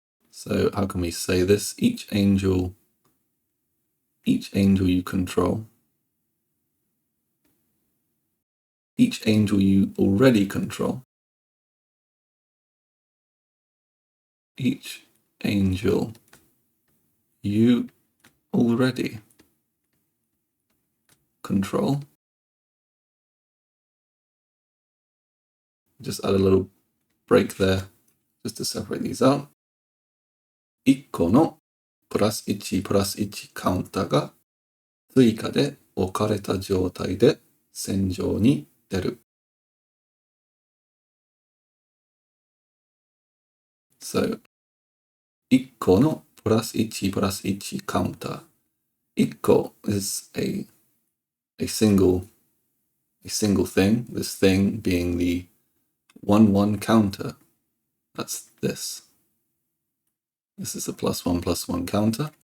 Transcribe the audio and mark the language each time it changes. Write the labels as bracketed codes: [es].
[en] So how can we say this? Each angel you control, each angel you already control, each angel you already control. Just add a little break there just to separate these out. [ja] 1個のプラス1プラス1カウンターが追加で置かれた状態で戦場に出る。 [en] So, [ja] 1個のプラス1プラス1カウンター。 [en] 1個 is a single thing, this thing being the 1-1 counter. That's this. This is a +1+1 counter.